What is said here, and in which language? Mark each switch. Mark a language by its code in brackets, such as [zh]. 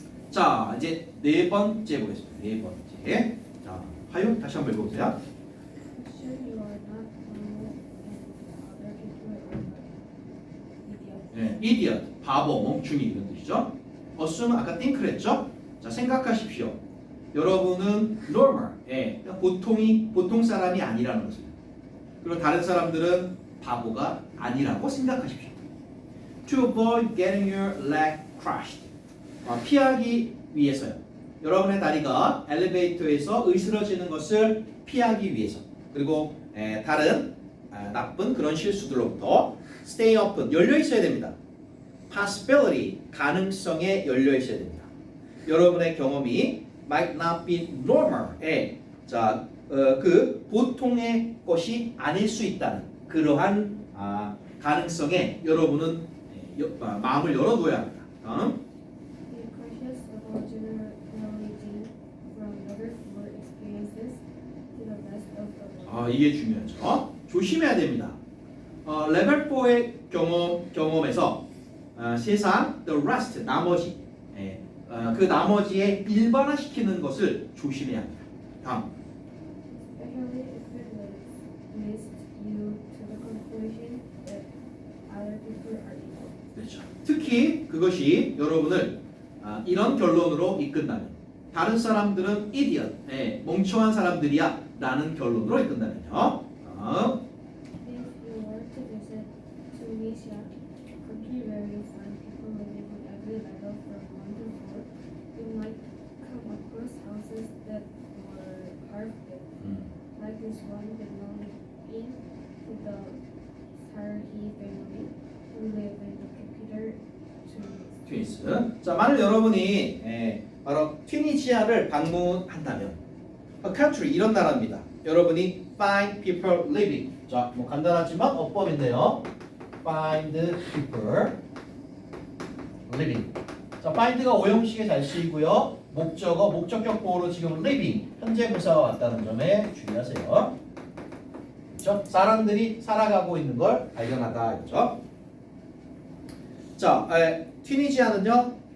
[ko] 자 이제 네 번째 보겠습니다. 네 번째. 자 하윤 다시 한번 읽어보세요. [en] Sure you are not normal and other people are not idiot. [ko] idiot 바보 멍충이 이런 뜻이죠. assume 아까 think를 했죠. 자 생각하십시오. 여러분은 normal 보통 사람이 아니라는 것을 그리고 다른 사람들은 바보가 아니라고 생각하십시오. [en] To avoid getting your leg crushed [ko] 피하기 위해서요. 여러분의 다리가 엘리베이터에서 으스러지는 것을 피하기 위해서 그리고 다른 나쁜 그런 실수들로부터 [en] stay open [ko] 열려 있어야 됩니다. possibility 가능성에 열려 있어야 됩니다. 여러분의 경험이 [en] might not be normal [ko] 그 보통의 것이 아닐 수 있다는 그러한 가능성에 여러분은 마음을 열어둬야 합니다. 다음 [en] Be cautious about generalizing from other poor experiences to the rest of the world. [ko] 이게 중요하죠. 조심해야 됩니다. 레벨 4의 경험에서 세상 [en] the rest [ko] 나머지 그 나머지에 일반화시키는 것을 조심해야 합니다. 다음 [en] Especially if it leads you to the conclusion that other people are evil. [ko] 그렇죠. 특히 그것이 여러분을 이런 결론으로 이끈다면 다른 사람들은 idiot 멍청한 사람들이야 라는 결론으로 이끈다면요. [en] If you were to visit Tunisia, a country where you find people living on every level from 1 to 4, you might come across houses that were half built, like this one belonging to the Sarhi family, who live in the capital Tunis. [ko] 트위니스. 자, 만일 여러분이 바로 튀니지아를 방문한다면 [en] a country [ko] 이런 나라입니다. 여러분이 [en] find people living. [ko] 자, 뭐 간단하지만 어법인데요. [en] find people living. [ko] 자, find가 오형식에 잘 쓰이고요. 목적어, 목적격 보호로 지금 living 현재 분사가 왔다는 점에 주의하세요. 그렇죠? 사람들이 살아가고 있는 걸 발견하다. 그렇죠? 자, 튀니지아는요.